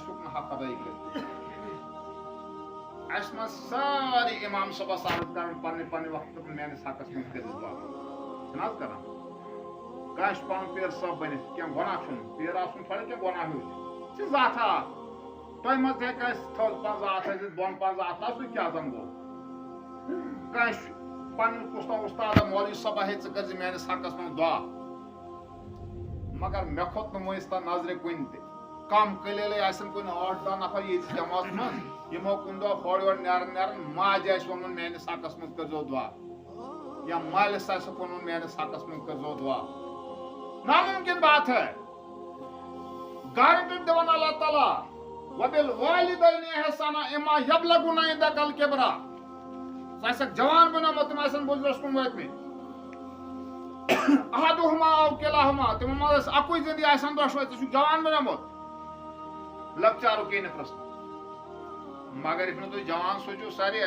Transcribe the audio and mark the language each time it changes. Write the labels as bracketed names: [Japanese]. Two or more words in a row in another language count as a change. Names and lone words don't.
[Kashmiri] ہیوٚک نہٕ حق ادٲیی کٔرِتھ اَسہِ منٛز سٲری اِمام صٲبس عرض کران پننہِ پننہِ وقتہٕ میٲنِس حقس منٛز کٔرِتھ دعا چھِنہٕ حظ کران کانٛہہ چھُ پنُن پیر صٲب بٔنِتھ کینٛہہ گۄناہ چھُنہٕ پیر آسُن تھوڑا کینٛہہ گۄناہ ہیوٗ چھِ ذاتھا اکھ تۄہہِ منٛز تہِ ہیٚکہِ اَسہِ تھوٚد 50 اَتھ ٲسِتھ بۄن 50 اَتھ سُہ کیٛاہ زن گوٚو کانٛہہ چھُ پنُن کُس تام اُستادا مولوی صٲبا ہے ژٕ کٔرزِ میٲنِس حقس منٛز دعا مگر مےٚ کھوٚت نہٕ وٕنیُس تام نظرِ کُنہِ تہِ کم قلیلٕے آسن کُنہِ 8-10 نفر ییٚتہِ جماعتس منٛز یِمو کُنہِ دۄہ ہورٕ یورٕ نیران ماجہِ آسہِ ووٚنمُت میٲنِس حقس منٛز کٔرزیو دعا یا مٲلِس آسیکھ ووٚنمُت میٲنِس حقس منٛز کٔرزیو دعا [Urdu] ناممکن بات ہے [Kashmiri] گارنٹی دِوان اللہ تعالیٰ [Arabic] وبالوالدین احسانا اما یبلغن عندک الکبر [Kashmiri] ژٕ آسیکھ جوان بنیومُت تِم آسن بُزرگس کُن وٲتمٕتۍ [Arabic] احدہما او کلاہما [Kashmiri] تِمو منٛز آسہِ اکُے زندگی آسن دۄشوے ژٕ چھُکھ جوان بنیومُت لۄکچارُک یی نہٕ پرٛژھنہٕ مگر یِتھ نہٕ تُہۍ جوان سوٗنٛچِو سٲری اَسہِ